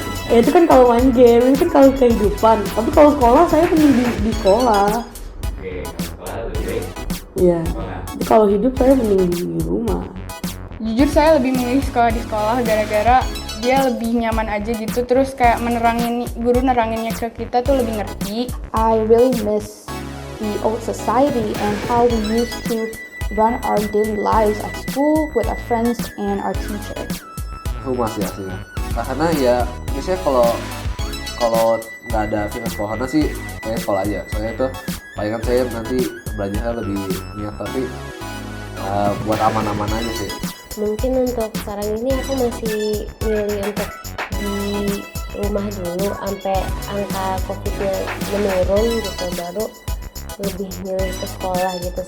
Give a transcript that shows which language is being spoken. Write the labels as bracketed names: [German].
[Indonesian] Ya itu kan kalau main game, itu kan kalau kehidupan. Tapi kalau sekolah saya mending di sekolah. Iya. Tapi kalau hidup saya mending di rumah. Jujur saya lebih memilih sekolah di sekolah gara-gara dia lebih nyaman aja gitu, terus kayak guru neranginnya ke kita tuh lebih ngerti. [English] I really miss the old society and how we used to run our daily lives at school with our friends and our teachers. [Indonesian] Rumah sih aslinya. Karena ya misalnya kalau nggak ada virus corona sih saya sekolah aja. Soalnya itu palingan saya nanti belajarnya lebih niat, tapi buat aman-aman aja sih. Mungkin untuk sekarang ini aku masih milih untuk di rumah dulu sampai angka COVID-nya menurun gitu, baru lebih milih ke sekolah gitu.